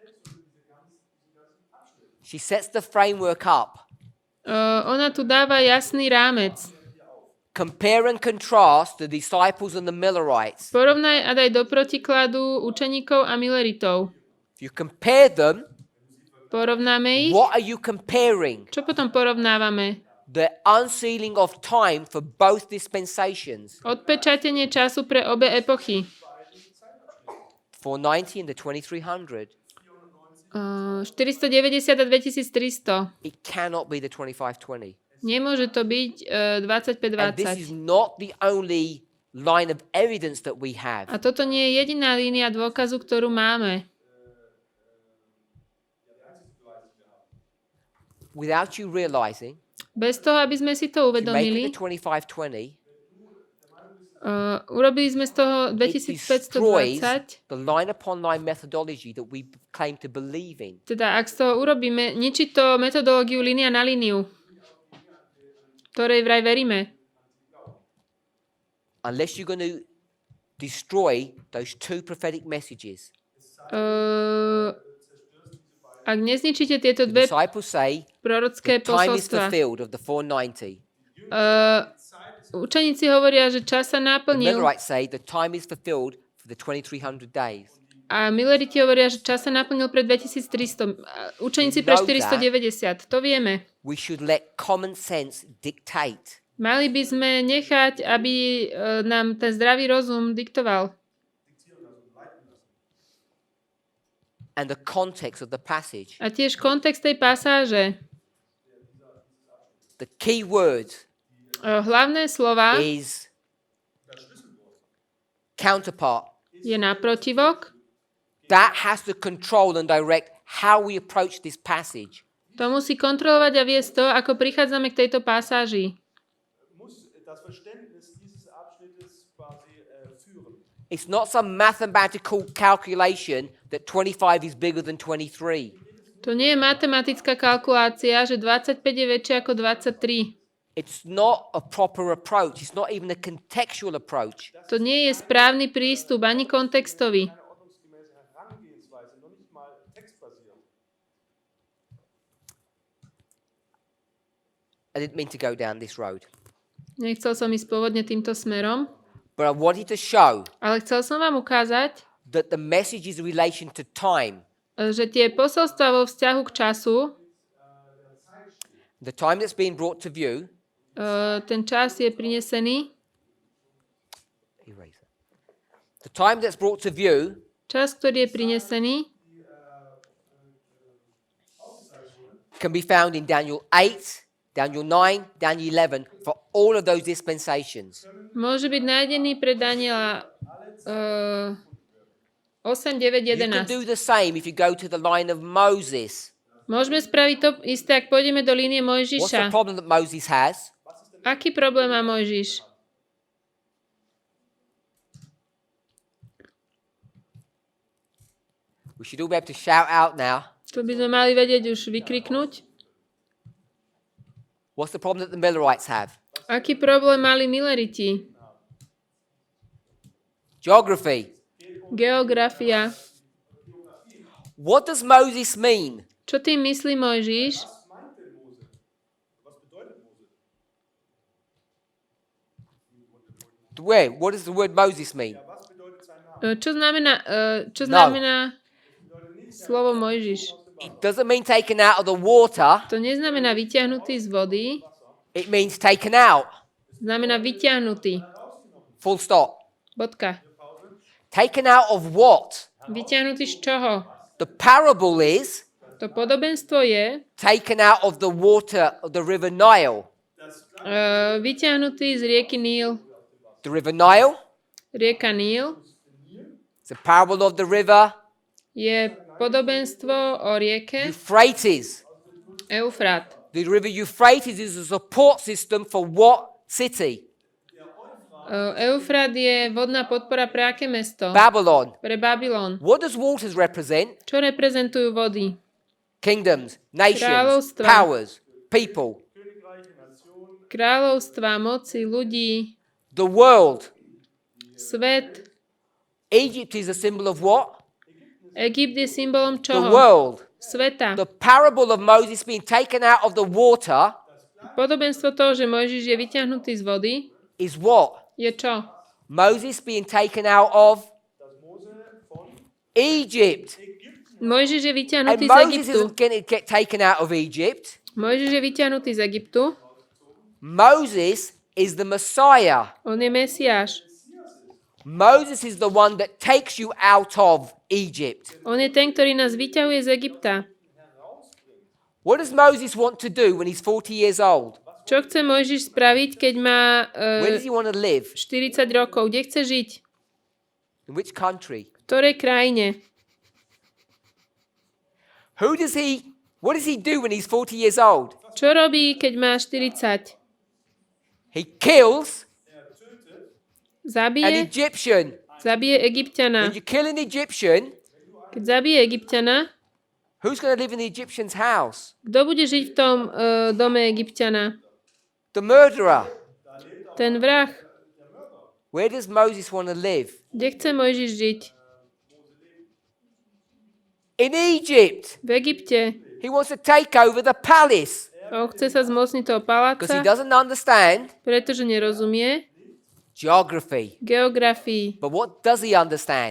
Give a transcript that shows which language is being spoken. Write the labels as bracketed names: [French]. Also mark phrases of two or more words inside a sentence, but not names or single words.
[English] She sets the framework up. [Slovak] Ona tu dáva jasný rámec. [English] Compare and contrast the disciples and the Millerites. [Slovak] Porovnaj a daj do protikladu učeníkov a Milleritov. [English] If you compare them, [Slovak] Porovnáme ich. [English] what are you comparing? [Slovak] Čo potom porovnávame? [English] The unsealing of time for both dispensations. [Slovak] Odpečatenie času pre obe epochy. [English] 490 and the 2300. [Slovak] 490 a 2300. [English] It cannot be the 2520. [Slovak] Nemôže to byť [English] And this is [Slovak] 2520. [English] not the only line of evidence that we have. [Slovak] A toto nie je jediná línia dôkazu, ktorú máme. [English] Without you realizing, [Slovak] Bez toho, aby sme si to [English] to make [Slovak] uvedomili, [English] it the 2520, [Slovak] urobili sme z toho [English] it destroys [Slovak] 2520. [English] the line upon line methodology that we claim to believe in. [Slovak] Teda, ak z toho urobíme, ničí to metodológiu línia na líniu, ktorej vraj veríme. [English] Unless you're going to destroy those two prophetic messages. [Slovak] Ak nezničíte tieto [English] The [Slovak] dve [English] disciples say [Slovak] prorocké [English] the time is [Slovak] posolstva, [English] fulfilled of the 490. [Slovak] učeníci hovoria, že čas sa [English] The [Slovak] naplnil [English] Millerites say the time is fulfilled for the 2300 days. [Slovak] a Milleriti hovoria, že čas sa naplnil pred 2300. Učeníci pre 490. To vieme. [English] We should let common sense dictate. [Slovak] Mali by sme nechať, aby nám ten zdravý rozum diktoval. [English] And the context of the passage. [Slovak] A tiež kontext tej pasáže. [English] The key word [Slovak] Hlavné slova [English] is counterpart. [Slovak] je naprotivok. [English] That has to control and direct how we approach this passage. [Slovak] To musí kontrolovať a viesť to, ako prichádzame k tejto pasáži. [German] Muss das Verständnis dieses Abschnittes quasi führen. [English] It's not some mathematical calculation that 25 is bigger than 23. [Slovak] To nie je matematická kalkulácia, že 25 je väčšie ako 23. [English] It's not a proper approach. It's not even a contextual approach. [Slovak] To nie je správny prístup, ani kontextový. [German] Ordnungsgemäße Herangehensweise, noch nicht mal textbasiert. [English] I didn't mean to go down this road. [Slovak] Nechcel som ísť pôvodne týmto smerom, [English] But I wanted to show [Slovak] ale chcel som vám ukázať, [English] that the message is in relation to time. [Slovak] že tie posolstvá vo vzťahu k času, [English] The time that's being brought to view. [Slovak] ten čas je prinesený. [English] Eraser. The time that's brought to view [Slovak] Čas, ktorý je prinesený, [English] can be found in Daniel 8, Daniel 9, Daniel 11, for all of those dispensations. [Slovak] môže byť nájdený pre Daniela 8, 9, [English] You can [Slovak] 11. [English] do the same if you go to the line of Moses. [Slovak] Môžeme spraviť to isté, ak pôjdeme do línie [English] What's the [Slovak] Mojžiša. [English] problem that Moses has? [Slovak] Aký problém má Mojžiš? [English] We should all be able to shout out now. [Slovak] To by sme mali vedieť už vykriknúť. [English] What's the problem that the Millerites have? [Slovak] Aký problém mali Milleriti? [English] Geography. [Slovak] Geografia. [English] What does Moses mean? [Slovak] Čo tým myslí Mojžiš? [English] Where? What does the word Moses mean? [Slovak] Čo znamená slovo Mojžiš? [English] It doesn't mean taken out of the water. [Slovak] To neznamená vyťahnutý z vody, [English] It means taken out. [Slovak] znamená vyťahnutý. [English] Full stop. [Slovak] Bodka. [English] Taken out of what? [Slovak] Vyťahnutý z čoho? [English] The parable is [Slovak] To podobenstvo je [English] taken out of the water of the river Nile. [Slovak] vyťahnutý z rieky Níl. [English] The river Nile [Slovak] Rieka Níl [English] is a parable of the river [Slovak] je podobenstvo o rieke [English] Euphrates. [Slovak] Eufrát. [English] The river Euphrates is a support system for what city? [Slovak] Eufrát je vodná podpora pre aké mesto? [English] Babylon. [Slovak] Pre Babylon. [English] What does waters represent? [Slovak] Čo reprezentujú vody? [English] Kingdoms, nations, [Slovak] Kráľovstva. [English] powers, people. [Slovak] Kráľovstva, moci, ľudí, [English] The world. [Slovak] svet. [English] Egypt is a symbol of what? [Slovak] Egypt je symbolom [English] The [Slovak] čoho? [English] world. [Slovak] Sveta. [English] The parable of Moses being taken out of the water [Slovak] Podobenstvo toho, že Mojžiš je vyťahnutý z vody, [English] is what? [Slovak] je čo? [English] Moses being taken out of Egypt. [Slovak] Mojžiš je [English] And [Slovak] vyťahnutý z [English] Moses [Slovak] Egyptu. [English] isn't going to get taken out of Egypt. [Slovak] Mojžiš je vyťahnutý z Egyptu. [English] Moses is the Messiah. [Slovak] On je Mesiáš. [English] Moses is the one that takes you out of Egypt. [Slovak] On je ten, ktorý nás vyťahuje z Egypta. [English] What does Moses want to do when he's 40 years old? [Slovak] Čo chce Mojžiš spraviť, keď má [English] Where does he want to live? [Slovak] 40 rokov? Kde chce žiť? [English] In which country? [Slovak] V ktorej krajine? [English] What does he do when he's 40 years old? [Slovak] Čo robí, keď má 40? [English] He kills an [Slovak] Zabije? [English] Egyptian. [Slovak] Zabije Egypťana. [English] When you kill an Egyptian, [Slovak] Keď zabije Egypťana, [English] who's going to live in the Egyptian's house? [Slovak] kto bude žiť v tom dome Egypťana? [English] The murderer. [Slovak] Ten vrah. [English] Where does Moses want to live? [Slovak] Kde chce Mojžiš žiť? [English] In Egypt. [Slovak] V Egypte. [English] He wants to take over the palace [Slovak] On chce sa zmocniť toho [English] because he [Slovak] paláca, [English] doesn't understand [Slovak] pretože nerozumie [English] geography. [Slovak] geografii. [English] But what does he understand?